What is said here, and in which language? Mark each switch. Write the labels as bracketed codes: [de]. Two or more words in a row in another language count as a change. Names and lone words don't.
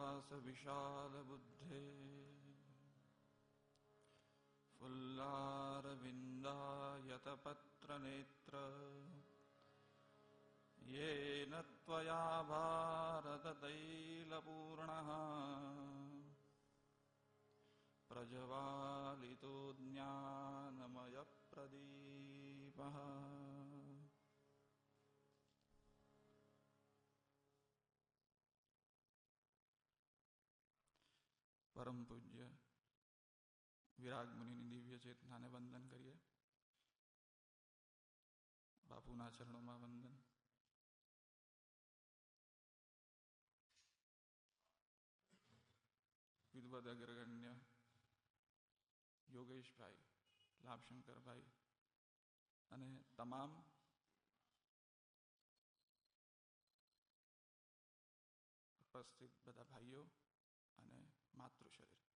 [sa] विशाल बुद्धे फुल्लारविन्दायतपत्र नेत्र येन त्वया भारततैलपूर्णः प्रज्वालितो ज्ञानमयप्रदीपः। [gu] પરમ પૂજ્ય વિરાગ મુનિની દિવ્ય ચેતનાને વંદન કરીએ. બાપુના ચરણોમાં વંદન. વિદવદ અગ્રગણ્ય યોગેશભાઈ, લાભશંકરભાઈ અને તમામ ઉપસ્થિત બધા ભાઈઓ અને માતૃશરીર.